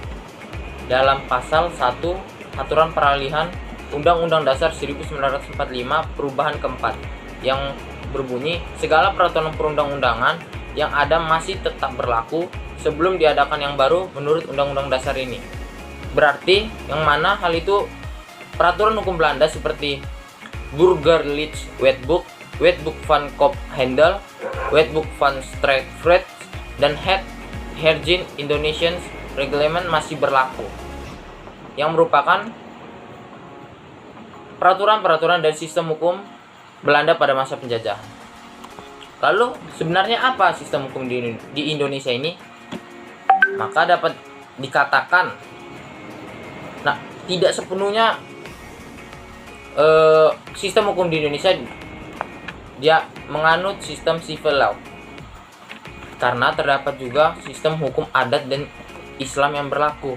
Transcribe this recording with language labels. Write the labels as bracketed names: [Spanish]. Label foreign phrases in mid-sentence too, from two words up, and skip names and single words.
[Indonesian] Dalam pasal 1 Aturan Peralihan Undang-Undang Dasar 1945 perubahan keempat, yang berbunyi, segala peraturan perundang-undangan yang ada masih tetap berlaku sebelum diadakan yang baru menurut Undang-Undang Dasar ini. Berarti yang mana hal itu peraturan hukum Belanda seperti Burgerlijk Wetboek, Wetboek van Koophandel, Wetboek van Strafrecht, dan Het Hergin Indonesian Reglement masih berlaku, yang merupakan peraturan-peraturan dari sistem hukum Belanda pada masa penjajahan. Lalu sebenarnya apa sistem hukum di Indonesia ini? Maka dapat dikatakan, tidak sepenuhnya sistem hukum di Indonesia dia menganut sistem [English] civil law, [Indonesian] karena terdapat juga sistem hukum adat dan Islam yang berlaku.